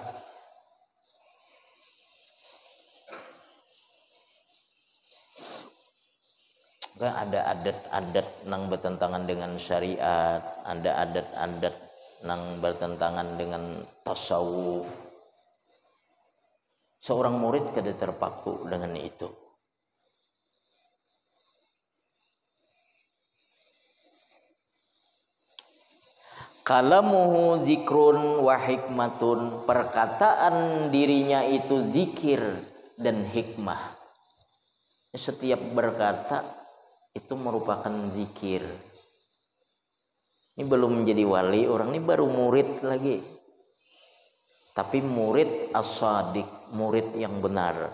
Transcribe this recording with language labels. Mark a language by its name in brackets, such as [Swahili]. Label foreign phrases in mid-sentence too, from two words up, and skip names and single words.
[Indonesian] Kan ada adat-adat yang bertentangan dengan syariat, ada adat-adat yang bertentangan dengan tasawuf. Seorang murid kada terpaku dengan itu. [Arabic] كلامه ذكر وحكمة, [Indonesian] perkataan dirinya itu zikir dan hikmah. Setiap berkata itu merupakan zikir. Ini belum menjadi wali, orang ini baru murid lagi. Tapi [Arabic] مريد الصادق, [Indonesian] murid yang benar.